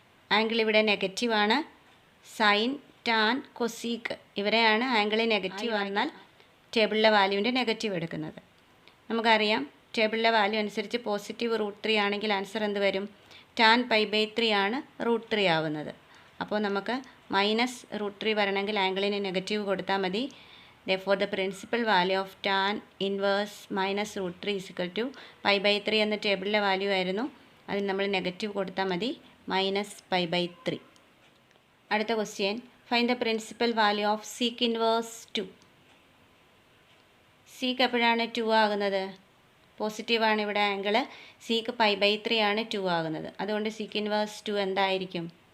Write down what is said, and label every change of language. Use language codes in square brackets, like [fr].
[ml] Angle ഇവിടെ നെഗറ്റീവാണ്. Sign, tan, cosec ഇവരെയാണ് angle negative വന്നാൽ ടേബിളിലെ വാല്യൂവിൻ്റെ നെഗറ്റീവ് എടുക്കുന്നത്. നമുക്കറിയാം ടേബിളിലെ വാല്യൂ അനുസരിച്ച് പോസിറ്റീവ് √3 ആണെങ്കിൽ ആൻസർ എന്ത് വരും? ടാൻ π/3 ആണ് √3 ആവുന്നത്. അപ്പോൾ നമുക്ക് -√3 വരണമെങ്കിൽ ആംഗിളിന് നെഗറ്റീവ് കൊടുത്താൽ മതി. [en] Therefore the principal value of tan inverse -√3 is equal to π/3 [ml] എന്ന ടേബിളിലെ വാല്യൂ ആയിരുന്നു. അതിന് നമ്മൾ നെഗറ്റീവ് കൊടുത്താൽ മതി, -π/3. അടുത്ത question, [en] Find the principal value of sec inverse 2. [ml] Seek എപ്പോഴാണ് 2 ആകുന്നത്? പോസിറ്റീവാണ് ഇവിടെ ആംഗിൾ. സീക്ക് π/3 ആണ് 2 ആകുന്നത്. അതുകൊണ്ട് സീക്ക് ഇൻവേഴ്സ് 2 എന്തായിരിക്കും?